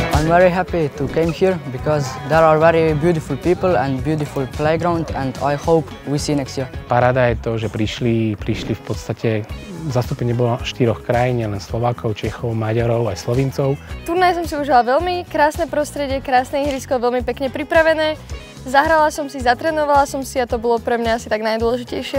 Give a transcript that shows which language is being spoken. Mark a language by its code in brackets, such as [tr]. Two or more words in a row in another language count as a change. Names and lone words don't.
[en] very happy to came here because there are very beautiful people and beautiful playground, and I hope we see next year. [sk] Paráda je to, že prišli v podstate, zastúpenie bolo 4 krajín, nielen Slovákov, Čechov, Maďarov aj Slovincov. Turnaj som si užila veľmi, krásne prostredie, krásne ihrisko, veľmi pekne pripravené. Zahrala som si, zatrénovala som si a to bolo pre mňa asi tak najdôležitejšie.